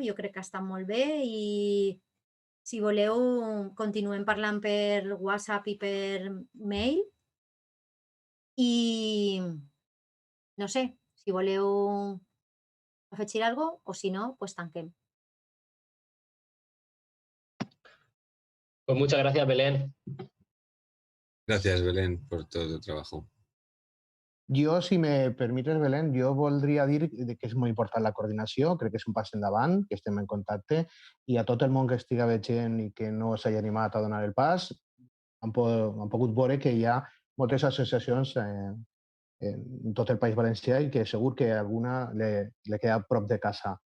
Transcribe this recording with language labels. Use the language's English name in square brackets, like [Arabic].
[Catalan] Jo crec que està molt bé i si voleu continuem parlant per WhatsApp i per mail i no sé, si voleu afegir alguna cosa o si no, pues tanquem. [Spanish] Pues muchas gracias, Belén. Gracias, Belén, por todo tu trabajo. [Catalan] Jo, si me permetes, Belén, jo voldria dir que és molt important la coordinació, crec que és un pas endavant, que estem en contacte, i a tot el món que estiga veient i que no s'hagi animat a donar el pas, han pogut veure que hi ha moltes associacions en tot el País Valencià i que segur que alguna le queda a prop de casa.